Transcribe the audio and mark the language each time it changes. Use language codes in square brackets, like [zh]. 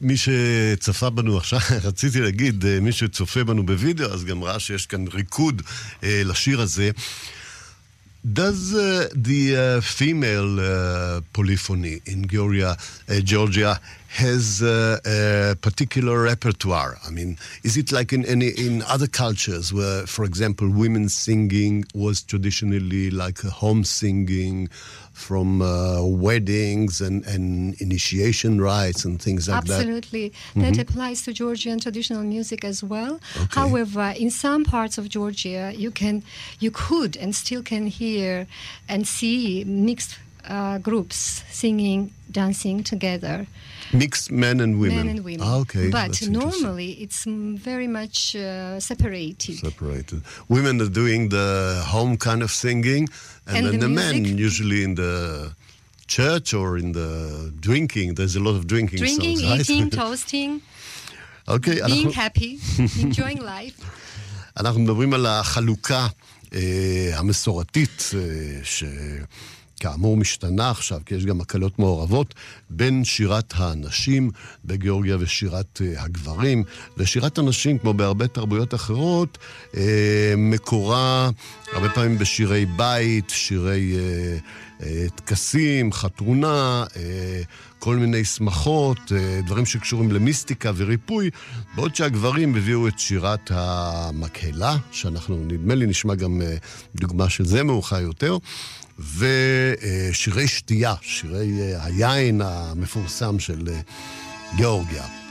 [he] מי שצפה בנו עכשיו, רציתי להגיד, מי שצופה בנו בווידאו, אז גם ראה שיש כאן ריקוד לשיר הזה. [en] Does the female polyphony in Georgia has a particular repertoire? I mean, is it like in other cultures where, for example, women singing was traditionally like a home singing from weddings and initiation rites and things like Absolutely. That? Absolutely. Mm-hmm. That applies to Georgian traditional music as well. Okay. However, in some parts of Georgia, you could and still can hear and see mixed groups singing, dancing together. Mixed men and women. Men and women. Ah, okay. But normally it's very much separated. Separated. Women are doing the home kind of singing, and then the men usually in the church or in the drinking. There's a lot of drinking songs, eating, right? toasting. Okay. Being happy, enjoying life. [he] אנחנו מדברים על החלוקה המסורתית ש... כאמור משתנה עכשיו, כי יש גם הקלות מעורבות, בין שירת האנשים בגיאורגיה ושירת הגברים. ושירת הנשים, כמו בהרבה תרבויות אחרות, מקורה הרבה פעמים בשירי בית, שירי תקסים, חתונה, כל מיני שמחות, דברים שקשורים למיסטיקה וריפוי, בעוד שהגברים הביאו את שירת המקהלה, שאנחנו נדמה לי נשמע גם דוגמה של זה מאוחר יותר, ושירי שתייה, שירי היין המפורסם של גיאורגיה.